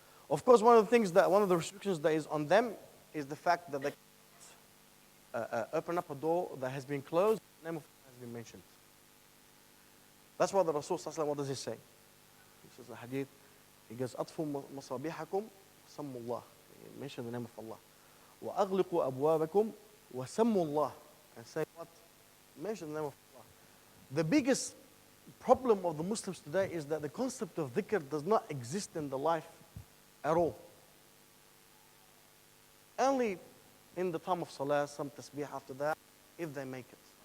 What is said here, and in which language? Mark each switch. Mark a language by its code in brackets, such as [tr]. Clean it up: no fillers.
[en] Of course, one of the restrictions that is on them is the fact that they open up a door that has been closed, the name of Allah has been mentioned. That's why the Rasul sallallahu alaihi wasallam, what does he say? He says the hadith, he goes, [ar] أطفوا مصابيحكم سموا الله. [en] He mentioned the name of Allah. [ar] وأغلقوا أبوابكم وسموا الله. [en] And say what? Mention the name of Allah. The biggest problem of the Muslims today is that the concept of dhikr does not exist in the life at all. Only in the time of salah, some tasbih after that, if they make it.